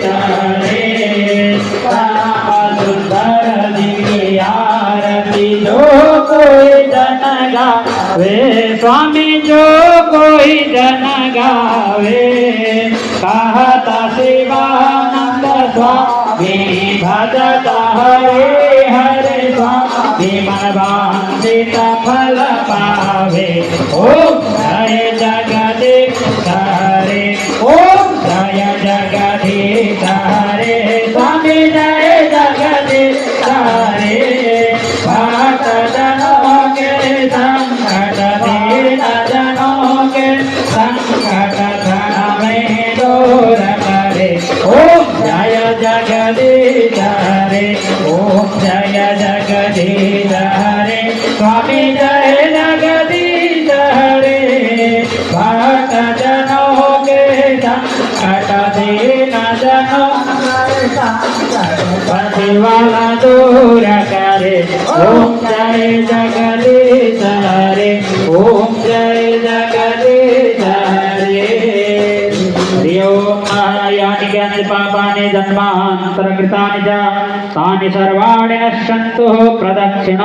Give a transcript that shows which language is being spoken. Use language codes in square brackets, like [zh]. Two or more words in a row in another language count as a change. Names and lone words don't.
[hi] हरे राम सुंदर जी की आरती जो कोई जन गावे स्वामी जो कोई जन गावे कहता शिवानंद स्वामी भजता हरे हरे स्वामी मन वांछित फल पावे ओम जय जगदीश हरे ओम जय जगदीश हरे स्वामी जय जगदीश हरे भक्त जनों के संकट दीन जनों के संकट धन में दूर करे ओम जय जगदीश हरे ओम जय जगदीश हरे स्वामी जय जगदीश हरे भक्त जनों के संकट दीन जनों वाला दूर करे ओम जय जगदीश हरे ओम जय जगदीश हरे ओम [sa] यानि ज्ञानि पापानि जन्मान्तरकृतानि च तानि सर्वाणि नश्यन्तु प्रदक्षिणं